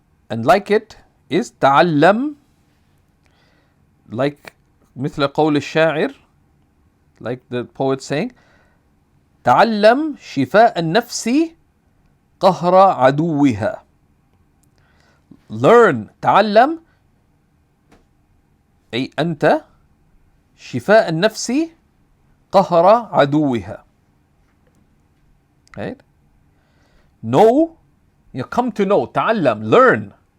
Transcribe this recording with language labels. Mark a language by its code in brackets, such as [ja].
[en] And like it is تعلم, like [ar] مثل قول الشاعر, [en] like the poet saying, [ar] تعلم شفاء النفس قهر عدوها. Learn, تعلم أي أنت شفاء النفس قهر عدوها. [en] Right? Know, you come to know, تعلم, learn.